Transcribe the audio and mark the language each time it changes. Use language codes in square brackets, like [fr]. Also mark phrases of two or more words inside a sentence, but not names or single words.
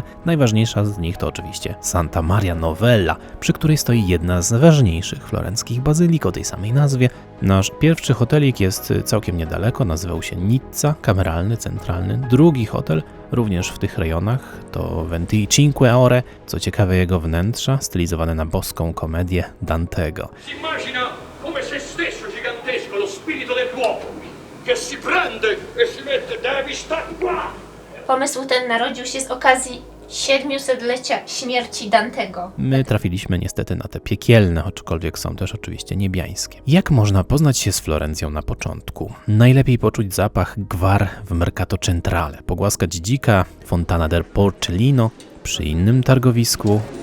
[pl] Najważniejsza z nich to oczywiście Santa Maria Novella, przy której stoi jedna z ważniejszych florenckich bazylik o tej samej nazwie. Nasz pierwszy hotelik jest całkiem niedaleko, nazywał się Nizza, kameralny, centralny. Drugi hotel, również w tych rejonach, to Venti Cinque Ore, co ciekawe jego wnętrza, stylizowane na boską komedię Dantego. [it] Si immagina come se stesso gigantesco lo spirito dell'uomo che si prende e si mette della vista qua. [pl] Pomysł ten narodził się z okazji 700-lecia śmierci Dantego. My trafiliśmy niestety na te piekielne, aczkolwiek są też oczywiście niebiańskie. Jak można poznać się z Florencją na początku? Najlepiej poczuć zapach gwar w Mercato Centrale, pogłaskać dzika, Fontana del Porcellino, przy innym targowisku.